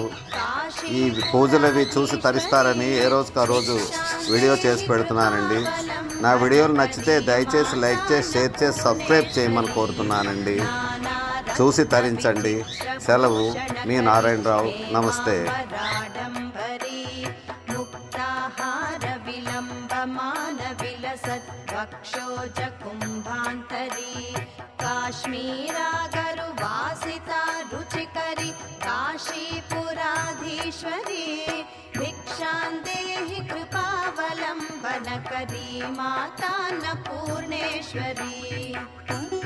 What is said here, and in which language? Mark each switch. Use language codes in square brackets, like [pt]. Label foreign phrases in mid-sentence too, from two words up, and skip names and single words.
[te] ఈ పూజలవి చూసి తరిస్తారని ఏ రోజుకి ఆ రోజు వీడియో చేసి పెడుతున్నానండి. నా వీడియోలు నచ్చితే దయచేసి లైక్ చేసి, షేర్ చేసి, సబ్స్క్రైబ్ చేయమని కోరుతున్నానండి. చూసి తరించండి. సెలవు, మీ నారాయణరావు. నమస్తే. [sa] काश्मीरागरुवासिता रुचिकरी काशीपुराधीश्वरी भिक्षां देहि कृपावलम्बनकरी माता अन्नपूर्णेश्वरी।